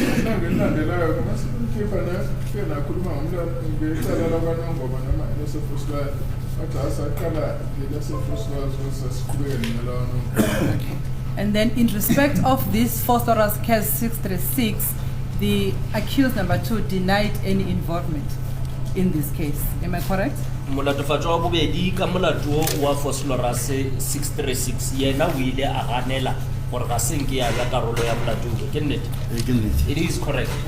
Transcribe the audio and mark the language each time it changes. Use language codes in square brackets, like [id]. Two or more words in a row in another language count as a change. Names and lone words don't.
[en] Okay. And then in respect of this Foster's case 636, the accused number 2 denied any involvement in this case. Am I correct? [nso] Mulatofatso wa bobedi ka molato wa Foster's 636 yena o ile a ganela gore ga se nke ya ka karolo ya molato ke nnete. [en] It is correct.